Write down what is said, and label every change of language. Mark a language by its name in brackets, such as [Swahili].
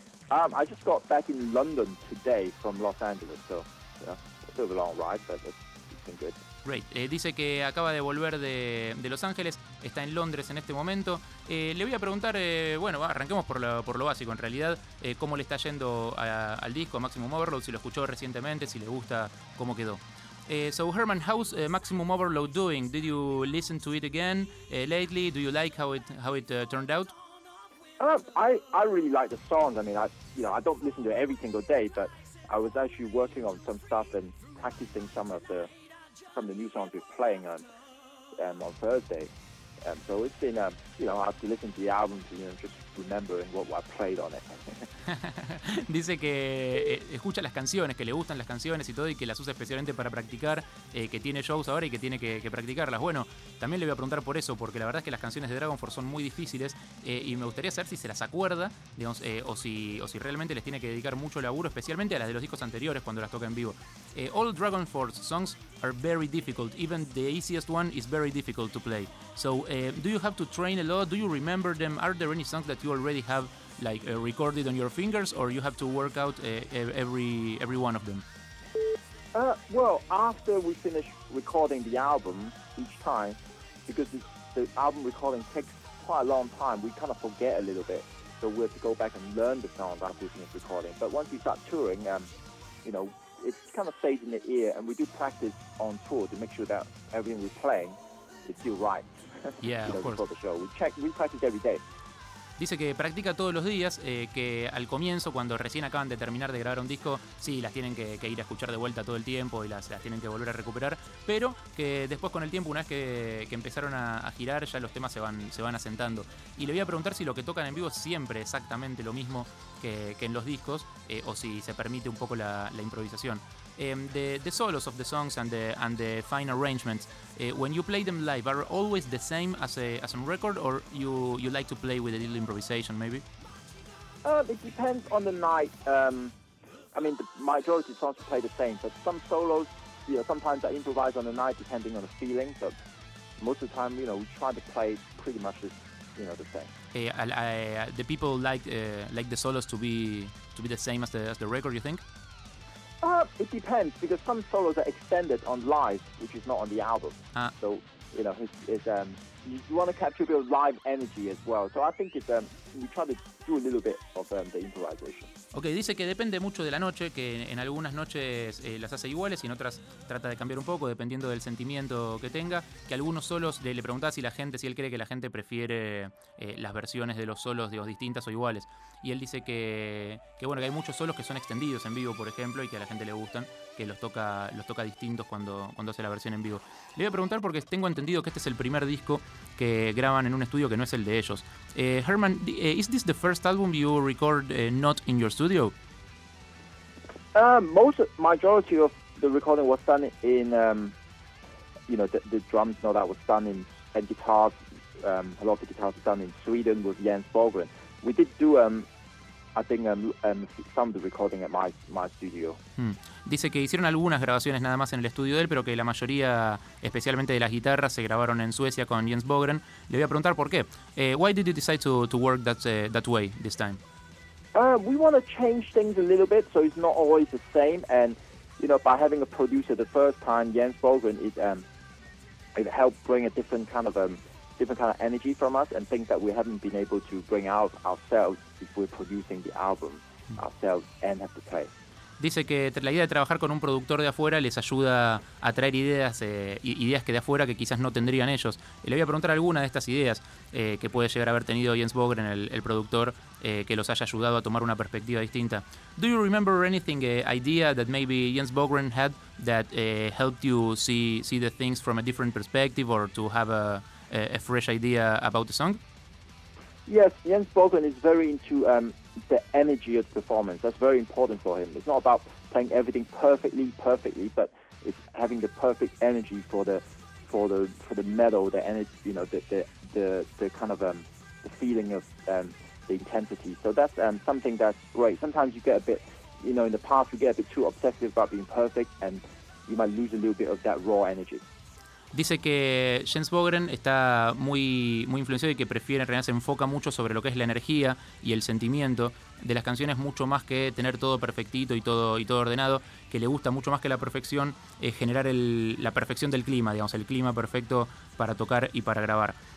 [English] I just got back in London today from Los Angeles, so it's a long ride, but it's been good. Great. [Spanish] Dice que acaba de volver de Los Ángeles, está en Londres en este momento. Le voy a preguntar, arranquemos por lo básico, en realidad, cómo le está yendo al disco, a Maximum Overload, si lo escuchó recientemente, si le gusta, cómo quedó. [English] So Herman, how's Maximum Overload doing? Did you listen to it again lately? Do you like how it turned out? I really like the songs. I mean, I don't listen to it every single day, but I was actually working on some stuff and practicing some of the new songs we're playing on Thursday, and so it's been after listening to the album, just remembering what I played on it. [Spanish] Dice que escucha las canciones, que le gustan las canciones y todo, y que las usa especialmente para practicar, que tiene shows ahora y que tiene que practicarlas. Bueno, también le voy a preguntar por eso, porque la verdad es que las canciones de Dragon Force son muy difíciles, y me gustaría saber si se las acuerda, digamos, o si realmente les tiene que dedicar mucho laburo, especialmente a las de los discos anteriores cuando las toca en vivo. [English] All Dragon Force songs are very difficult, even the easiest one is very difficult to play. So do you have to train a lot? Do you remember them? Are there any songs that you already have recorded on your fingers, or you have to work out every one of them? After we finish recording the album each time, because the album recording takes quite a long time, we kind of forget a little bit, so we have to go back and learn the songs after we finish recording. But once we start touring, it kind of stays in the ear, and we do practice on tour to make sure that everything we're playing is still right. Yeah, of course. Before the show, we practice every day. [Spanish] Dice que practica todos los días, que al comienzo, cuando recién acaban de terminar de grabar un disco, sí, las tienen que ir a escuchar de vuelta todo el tiempo y las tienen que volver a recuperar, pero que después con el tiempo, una vez que empezaron a girar, ya los temas se van asentando. Y le voy a preguntar si lo que tocan en vivo es siempre exactamente lo mismo que en los discos, o si se permite un poco la improvisación. [English] The solos of the songs and the fine arrangements, when you play them live, are always the same as a record, or you like to play with a little improvisation maybe? It depends on the night. The majority of songs play the same, but some solos, you know, sometimes I improvise on the night depending on the feeling, but most of the time, you know, we try to play pretty much as, you know, the same. The people like the solos to be the same as the record, you think? It depends, because some solos are extended on live, which is not on the album. So, you know, you want to capture a bit of live energy as well. So I think we try to do a little bit of the improvisation. [Spanish] Okay, dice que depende mucho de la noche, que en algunas noches las hace iguales y en otras trata de cambiar un poco, dependiendo del sentimiento que tenga. Que algunos solos le preguntaba si él cree que la gente prefiere las versiones de los solos, digo, distintas o iguales. Y él dice que bueno, que hay muchos solos que son extendidos en vivo, por ejemplo, y que a la gente le gustan, que los toca distintos cuando hace la versión en vivo. Le voy a preguntar porque tengo entendido que este es el primer disco que graban en un estudio que no es el de ellos. [English] Herman, is this the first album you record not in your studio? Majority of the recording was done in, the drums and all that was done in, and guitars, a lot of the guitars were done in Sweden with Jens Borgren. We did do, some of the recording at my studio. [Spanish] Dice que hicieron algunas grabaciones nada más en el estudio de él, pero que la mayoría, especialmente de las guitarras, se grabaron en Suecia con Jens Borgren. Le voy a preguntar por qué. [English] Why did you decide to work that way this time? We want to change things a little bit, so it's not always the same. And, you know, by having a producer the first time, Jens Borgren, it helped bring a different kind of energy from us, and things that we haven't been able to bring out ourselves if we're producing the album ourselves and have to play. [Spanish] Dice que la idea de trabajar con un productor de afuera les ayuda a traer ideas, ideas que de afuera que quizás no tendrían ellos. Le voy a preguntar alguna de estas ideas que puede llegar a haber tenido Jens Borgren, el productor, que los haya ayudado a tomar una perspectiva distinta. [English] Do you remember anything, idea that maybe Jens Borgren had that helped you see the things from a different perspective or to have a fresh idea about the song? Yes, Jens Borgren is very into the energy of the performance. That's very important for him. It's not about playing everything perfectly, but it's having the perfect energy for the metal, the energy, you know, the kind of the feeling of the intensity. So that's something that's great. Sometimes you get a bit, you know, in the past you get a bit too obsessive about being perfect and you might lose a little bit of that raw energy. [Spanish] Dice que Jens Borgren está muy, muy influenciado y que prefiere, en realidad se enfoca mucho sobre lo que es la energía y el sentimiento de las canciones, mucho más que tener todo perfectito y todo ordenado, que le gusta mucho más que la perfección, generar la perfección del clima, digamos, el clima perfecto para tocar y para grabar.